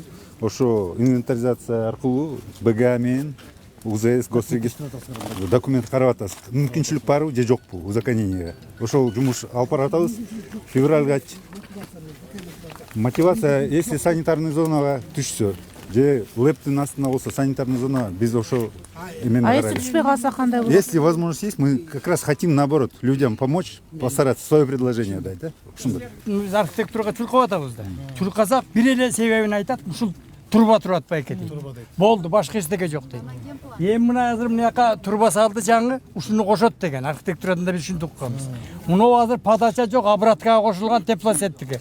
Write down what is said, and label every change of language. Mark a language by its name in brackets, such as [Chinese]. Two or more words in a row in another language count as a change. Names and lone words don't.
[Kyrgyz] Ошо инвентаризация аркылуу БГА менен УЗС госрегистр документ карап атабыз. Мүмкүнчүлүк барбы же жокпу узаконенияга. Ошол жумуш алып баратабыз. Февралга мотивация, [Russian] если санитарный [Kyrgyz] зонага түшсө, же лептин астына болсо [Russian] санитарный зона, [Kyrgyz] биз ошо эмени А карайлы. если түшпөй калса кандай болот? [Russian] Если возможность есть, мы как раз хотим наоборот людям помочь, постараться свое предложение дать, да? [Kyrgyz] Ушундай. Биз архитектурага чуркап атабыз да. Чуркасак бир эле себебин айтат, ушул турба турат байке дейт. Болду, башка эчтеке жок дейт. Эми мына азыр мынаяка турба салды жаңы, ушуну кошот деген архитектурада биз ушинтип укканбыз. Муну азыр подача жок, обраткага кошулган теплосеттики.